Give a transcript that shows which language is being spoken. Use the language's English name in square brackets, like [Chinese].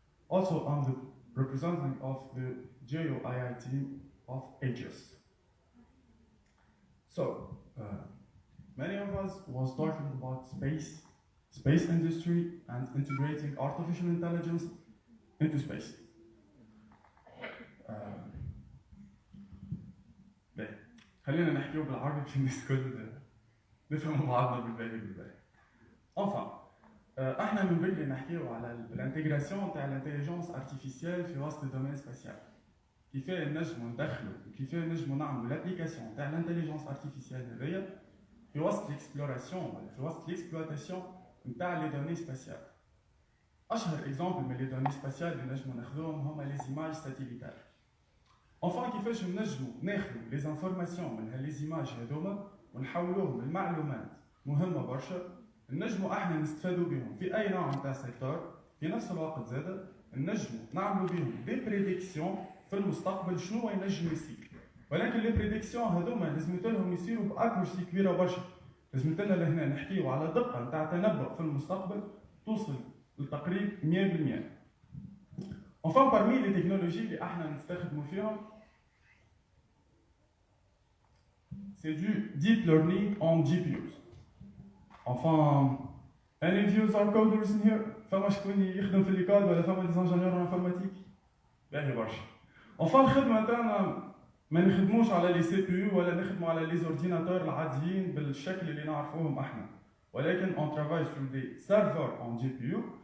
[English] Also, I'm the representative of the GeoAI team of Aegis. Many of us was talking about space industry, and integrating artificial intelligence into space. [Arabic] خلينا نحكيو بالعربي باش الناس الكل نفهموا بعضنا بالباهي. احنا من بكري نحكيو على الانتجراسيون تاع الانتيليجنس ارتيفيسيال في وسط الدومين سباسيال. كيفاه نجمو ندخلو وكيفاه نجمو نعملو لابليكاسيون تاع الانتيليجنس ارتيفيسيال هذيا في وسط الاكسبلوراسيون ولا في وسط الاكسبلواتاسيون نتاع لي دوني سباسيال. اشهر اكزامبل من لي دوني سباسيال اللي نجمو ناخذوهم هما لي زيماج ساتيليتار. كيفاش نجمو ناخذو لي زانفورماسيون من هاللي زيماج هذوما ونحولوهم لمعلومات مهمه برشا نجمو احنا نستفادو بهم في اي نوع نتاع سيكتور. في نفس الوقت زاده نجمو نعملو بهم دي بريديكسيون في المستقبل شنو ينجم يصير. ولكن لي بريديكسيون هذوما لازمتلهم يصيروا باكورسي كبيره برشا. لازمتلنا لهنا نحكيو على دقه نتاع تنبؤ في المستقبل توصل لتقريب 100%. [French] parmi les technologies [Arabic] اللي احنا نستخدموا فيهم [French] c'est du deep learning on GPUs. [English] Any views are coders in here? [Arabic] فما شكون يخدم في الكود ولا فما دي انجينيور انفورماتيك؟ باهي برشا. الخدمه نتاعنا ما نخدموش على لي سي بي يو ولا نخدموا على لي زورديناتور العاديين بالشكل اللي نعرفوهم احنا، ولكن [French] on travaille sur des serveurs en GPU.